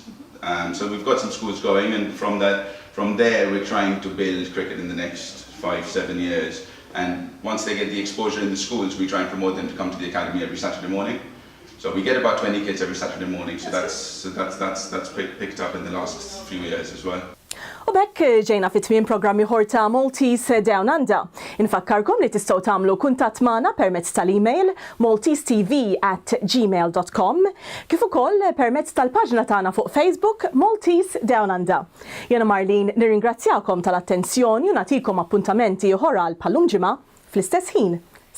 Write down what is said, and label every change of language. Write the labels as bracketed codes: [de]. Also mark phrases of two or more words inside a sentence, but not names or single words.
[en] So we've got some schools going, and from there we're trying to build cricket in the next 5-7 years. And once they get the exposure in the schools, we try and promote them to come to the academy every Saturday morning. So we get about 20 kids every Saturday morning. So that's picked up in the last few years as well. [mt] U bekk ġejna fit-tmiem programmi ħor ta' Maltese DownUnder. Infakkarkom li tistgħu tagħmlu kuntatt magħna permezz tal-email maltesetv@gmail.com kif ukoll permezz tal-paġna tagħna fuq Facebook Maltese DownUnder. Jiena Marlene nirringrazzjakom tal-attenzjoni u nagħtikom appuntamenti oħra għal bħallum ġimgħa fl-istess ħin.